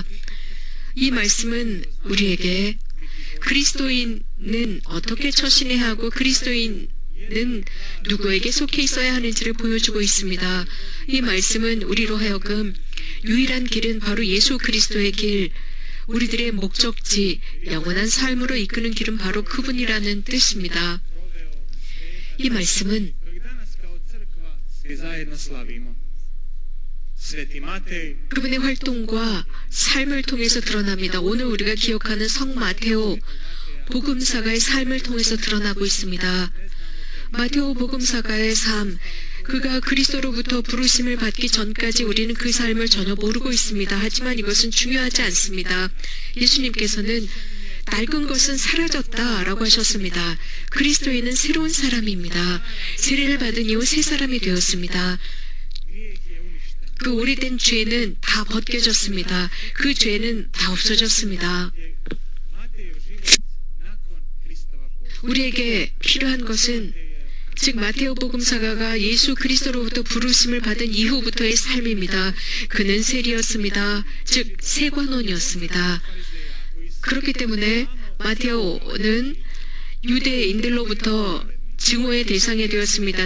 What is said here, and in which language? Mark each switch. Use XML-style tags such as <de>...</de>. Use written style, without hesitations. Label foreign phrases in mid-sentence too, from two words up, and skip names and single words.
<ko>이 말씀은 우리에게 그리스도인은 어떻게 처신해야 하고 그리스도인은 누구에게 속해 있어야 하는지를 보여주고 있습니다. 이 말씀은 우리로 하여금 유일한 길은 바로 예수 그리스도의 길, 우리들의 목적지, 영원한 삶으로 이끄는 길은 바로 그분이라는 뜻입니다. 이 말씀은</ko> <hr>kojeg danas kao crkva svi zajedno slavimo. Sveti Matej</hr> <ko>그분의 활동과 삶을 통해서 드러납니다. 오늘 우리가 기억하는 성 마테오 복음사가의 삶을 통해서 드러나고 있습니다. 마테오 복음사가의 삶, 그가 그리스도로부터 부르심을 받기 전까지 우리는 그 삶을 전혀 모르고 있습니다. 하지만 이것은 중요하지 않습니다. 예수님께서는 낡은 것은 사라졌다라고 하셨습니다. 그리스도인은 새로운 사람입니다. 세례를 받은 이후 새 사람이 되었습니다. 그 오래된 죄는 다 벗겨졌습니다. 그 죄는 다 없어졌습니다.</ko> <hr>Matejev život nakon Kristova posljednja.</hr> <ko>우리에게 필요한 것은 즉 마테오 복음사가가 예수 그리스도로부터 부르심을 받은 이후부터의 삶입니다. 그는 세리였습니다. 즉 세관원이었습니다. 그렇기 때문에 마테오는 유대인들로부터 증오의 대상이 되었습니다.</ko>